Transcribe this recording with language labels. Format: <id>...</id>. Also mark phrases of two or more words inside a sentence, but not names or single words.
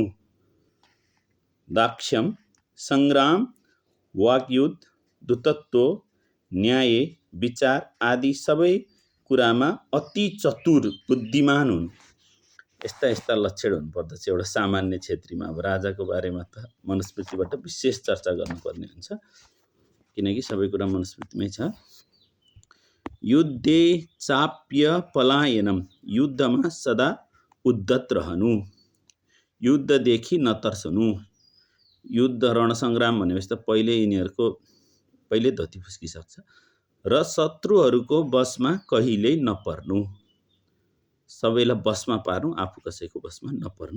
<ne>दाक्ष्यम, सङ्ग्राम, वाग्युद्ध, दुतत्व, न्याय, विचार आदि सबै कुरामा अति चतुर बुद्धिमान हुनु। यस्ता लक्षण हुनुपर्दछ एउटा सामान्य क्षेत्रीमा। अब राजाको बारेमा त मनुस्मृतिबाट विशेष चर्चा गर्नुपर्ने हुन्छ, किनकि सबै कुरा मनुस्मृतिमै छ।</ne> <sa>युद्धे चाप्य पलायनम,</sa> <ne>युद्धमा सदा उद्धत रहनु। युद्धदेखि नतर्सनु। युद्ध रणसङ्ग्राम भनेपछि त पहिले धोती फुस्किसक्छ। र शत्रुहरूको बसमा कहिल्यै नपर्नु। सबैलाई बसमा पार्नु, आफू कसैको बसमा नपर्नु।</ne>